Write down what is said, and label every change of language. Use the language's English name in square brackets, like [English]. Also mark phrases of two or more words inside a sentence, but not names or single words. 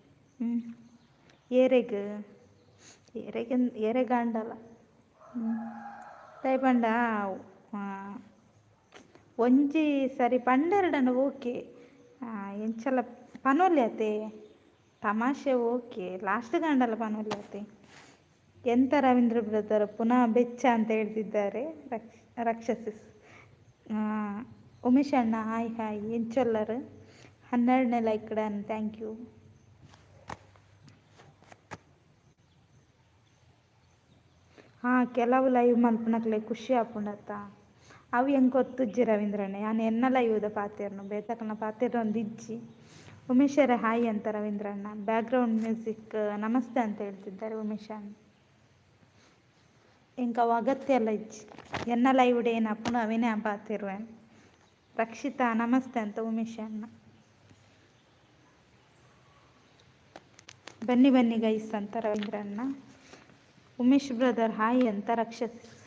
[Tulu] ಏರೆಗ್ ಏರೆಗಂಡಲ ದಯಪಂಡ ಒಂಜಿ ಸರಿ ಪಂಡೆರಡನ ಓಕೆ ಎಂಚಲ ಪನೊಲ್ಯತೆ ತಮಾಷೆ ಓಕೆ ಲಾಸ್ಟ್ ಗಂಡಲ ಪನೊಲ್ಯತೆ. [Kannada] ಎಂತ ರವೀಂದ್ರ ಬ್ರದರ್ ಪುನಃ ಬೆಚ್ಚ ಅಂತ ಹೇಳ್ತಿದ್ದಾರೆ ರಕ್ಷಸಿಸ್. [Tulu] ಉಮೇಶ್ ಅಣ್ಣ ಹಾಯ್ ಹಾಯ್ ಎಂಚೊಲ್ಲರು 12ನೇ ಲೈಕ್ ಡನ್, [English] thank you. [Tulu] ಕೆಲವು ಲೈವ್ ಮಲ್ಪನಕ್ಲೆ ಖುಷಿ ಆಪುಂಡತ್ತ ಅವು ಹೆಂಗೆ ಗೊತ್ತುಜ್ಜಿ ರವೀಂದ್ರಣ್ಣ. ನಾನು ಎನ್ನ ಲೈವ್ದ ಪಾತಿರ್ನು ಬೇತಕನ ಪಾತಿರ್ ಒಂದು ಇಜ್ಜಿ. [Kannada] ಉಮೇಶರ ಹಾಯ್ ಅಂತ ರವೀಂದ್ರಣ್ಣ. [English] background music [Kannada] ನಮಸ್ತೆ ಅಂತ ಹೇಳ್ತಿದ್ದಾರೆ ಉಮೇಶ್ ಅಣ್ಣ. [Tulu] ಇಂಕ ಅಗತ್ಯ ಎಲ್ಲ ಇಜ್ಜಿ ಎನ್ನ ಲೈವ್ಡ್ ಏನಪ್ಪನು ಅವಿನೇ ಪಾತಿರುವೇನು. [Kannada] ರಕ್ಷಿತಾ ನಮಸ್ತೆ ಅಂತ ಉಮೇಶ್ ಅಣ್ಣ. ಬನ್ನಿ ಬನ್ನಿ ಗೈಸ್ ಅಂತ ರವೀಂದ್ರಣ್ಣ. ಉಮೇಶ್ ಬ್ರದರ್ ಹಾಯ್ ಅಂತ ರಕ್ಷಸಿಸ್.